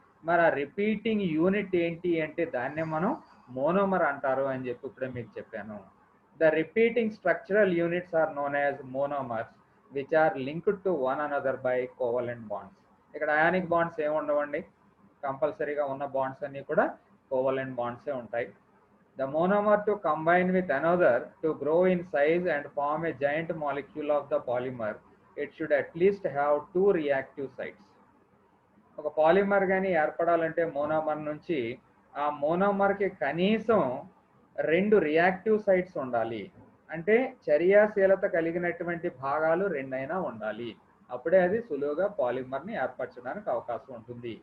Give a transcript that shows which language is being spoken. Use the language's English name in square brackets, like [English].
[Telugu] మరి ఆ repeating unit ఏంటి అంటే దాన్నే మనం మోనోమర్ అంటారు అని చెప్పి ఇప్పుడే మీకు చెప్పాను. [English] The repeating structural units are known as monomers which are linked to one another by covalent bonds. [Telugu] ఇక్కడ అయానిక్ బాండ్స్ ఏమి ఉండవండి, కంపల్సరీగా ఉన్న బాండ్స్ అన్నీ కూడా కోవలెంట్ బాండ్సే ఉంటాయి. [English] The monomer to combine with another to grow in size and form a giant molecule of the polymer, it should at least have 2 reactive sites. [Telugu] ఒక polymer కానీ ఏర్పడాలంటే మోనోమర్ నుంచి ఆ మోనోమర్కి కనీసం 2 రియాక్టివ్ సైట్స్ ఉండాలి. అంటే చర్యాశీలత కలిగినటువంటి భాగాలు 2 అయినా ఉండాలి. అప్పుడే అది సులువుగా పాలిమర్ని ఏర్పరచడానికి అవకాశం ఉంటుంది.